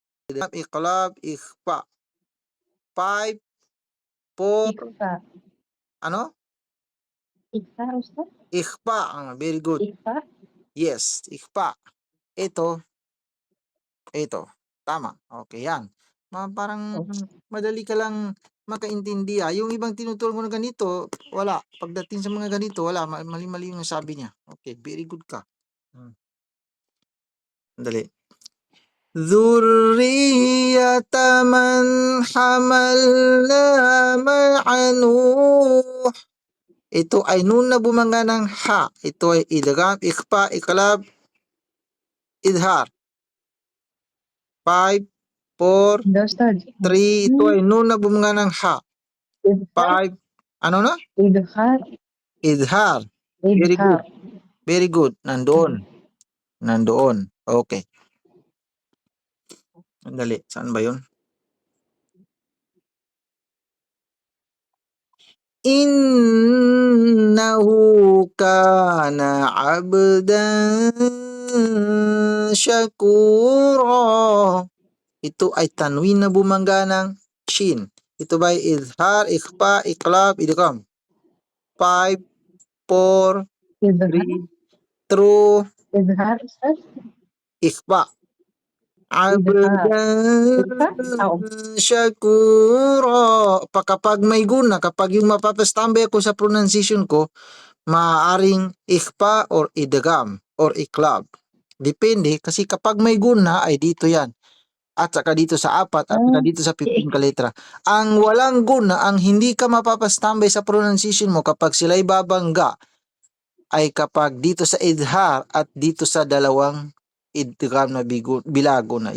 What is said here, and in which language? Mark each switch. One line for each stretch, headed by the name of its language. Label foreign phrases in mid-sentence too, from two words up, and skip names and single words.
Arabic: iqlab, ikhfa. 5, 4, Ikhfa.
Filipino: ano?
Arabic: Ikhfa, Ustaz? Ikhfa.
English: Very good.
Arabic: Ikhfa?
English: Yes, ikhfa.
Filipino: Ito. Tama. Okay, yan. Parang madali ka lang makaintindi. Yung ibang tinuturo mo na ganito, wala. Pagdating sa mga ganito, wala. Mali-mali yung sabi niya.
English: Okay, very good
Filipino: ka. Dali.
Arabic: Dhurriyata man hamalna ma'anuh.
Filipino: Ito ay nun na bumanga ng ha. Ito ay
Arabic: idgham, ikhfa, iqlab, idhar.
Filipino: 5, 4, 3. Ito ay nun na bumanga ng ha. 5. Ano na?
Arabic: Idhar. Idhar.
English: Very good. Very good.
Filipino: Nandoon. Okay. Dali. Saan ba yun?
Arabic: Innahu kana abdan syakura.
Filipino: Ito ay tanwin na bumangga ng shin. Ito ba ay
Arabic: izhar, ikhfa, iqlab, idgham?
Filipino: 5, 4, 3, true,
Arabic: Idhar, Ustaz? ikhfa. Abdan syakura.
Filipino: Kapag may guna, kapag yung mapapastambay ako sa pronunciation ko, maaaring ikhfa or idgham or iqlab. Depende, kasi kapag may guna ay dito yan. At saka dito sa 4 at saka dito sa 15 ka letra. Ang walang guna, ang hindi ka mapapastambay sa pronunciation mo kapag sila'y babangga ay kapag dito sa idhar at dito sa dalawang idgham na bilago na.